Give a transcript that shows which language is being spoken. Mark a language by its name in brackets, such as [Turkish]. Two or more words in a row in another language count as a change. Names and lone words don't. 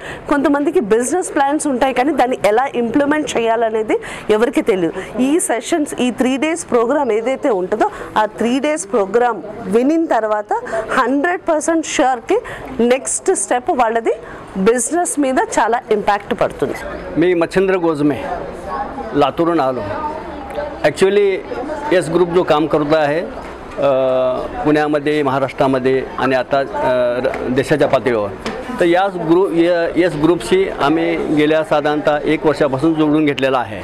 [Telugu] కొంతమందికి [English] business plans [Telugu] ఉంటాయి కానీ దాన్ని ఎలా ఇంప్లిమెంట్ చేయాలనేది ఎవరికి తెలియదు. ఈ సెషన్స్, ఈ [English] 3 days program [Telugu] ఏదైతే ఉంటుందో ఆ [English] 3 days program [Telugu] వినిన తర్వాత 100% ష్యూర్కి [English] next step [Telugu] వాళ్ళది बिजनेस మీద చాలా ఇంపాక్ట్ పడుతుంది. [Marathi] मी मच्छिंद्र गोजमे लातूरून आलो. ॲक्च्युली एस ग्रुप जो काम करत आहे पुण्यामध्ये, महाराष्ट्रामध्ये आणि आता देशाच्या पातळीवर, तर एस ग्रुपशी आम्ही गेल्या साधारणतः 1 वर्षापासून जोडून घेतलेला आहे.